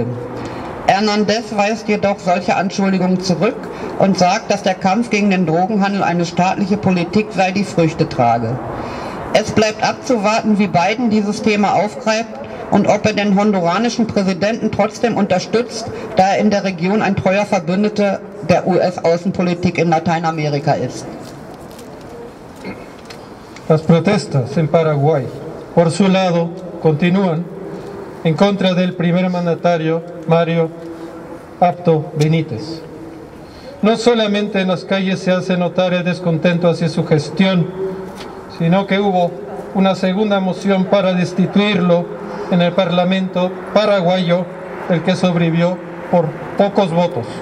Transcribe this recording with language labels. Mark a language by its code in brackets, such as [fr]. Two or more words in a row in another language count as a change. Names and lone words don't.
[de] Hernández weist jedoch solche Anschuldigungen zurück und sagt, dass der Kampf gegen den Drogenhandel eine staatliche Politik sei, die Früchte trage. Es bleibt abzuwarten, wie Biden dieses Thema aufgreift und ob er den honduranischen Präsidenten trotzdem unterstützt, da er in der Region ein treuer Verbündeter der US-Außenpolitik in Lateinamerika ist. [es] Las protestas en Paraguay, por su lado, continúan en contra del primer mandatario Mario Abdo Benítez. No solamente en las calles se hace notar el descontento hacia su gestión, sino que hubo una segunda moción para destituirlo en el Parlamento paraguayo, el que sobrevivió por pocos votos.